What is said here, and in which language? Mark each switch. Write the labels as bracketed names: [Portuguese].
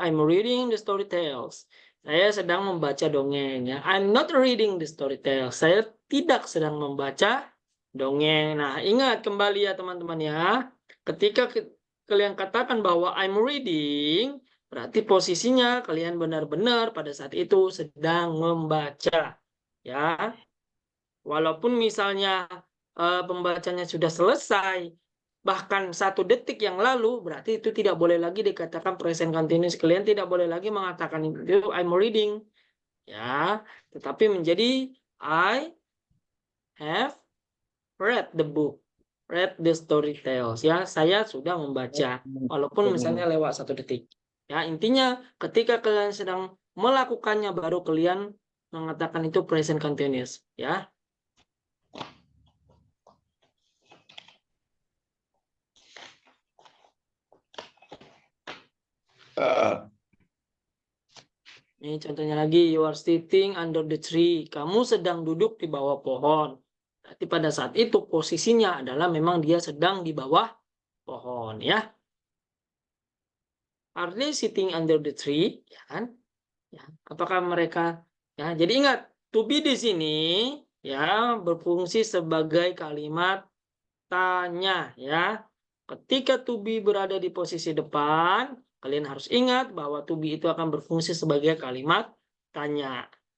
[English] I'm reading the story tales. [Indonesian] Saya sedang membaca dongeng ya. [English] I'm not reading the story tales. [Indonesian] Saya tidak sedang membaca dongeng. Nah, ingat kembali ya teman-teman ya. Ketika kalian katakan bahwa I'm reading, berarti posisinya kalian benar-benar pada saat itu sedang membaca ya. Walaupun misalnya pembacanya sudah selesai, bahkan 1 detik yang lalu, berarti itu tidak boleh lagi dikatakan present continuous. Kalian tidak boleh lagi mengatakan itu I'm reading, ya, tetapi menjadi [English] I have read the book, read the story tales. [Indonesian] Ya, saya sudah membaca, walaupun misalnya lewat 1 detik. Ya, intinya ketika kalian sedang melakukannya, baru kalian mengatakan itu present continuous. Ya. Ini contohnya lagi, [English] you are sitting under the tree. [Indonesian] Kamu sedang duduk di bawah pohon. Berarti pada saat itu posisinya adalah memang dia sedang di bawah pohon, ya. [English] Are they sitting under the tree? [Indonesian] Ya kan? Ya. Apakah mereka, ya? Jadi ingat, to be di sini ya berfungsi sebagai kalimat tanya, ya. Ketika to be berada di posisi depan, kalian harus ingat bahwa to be itu akan berfungsi sebagai kalimat tanya.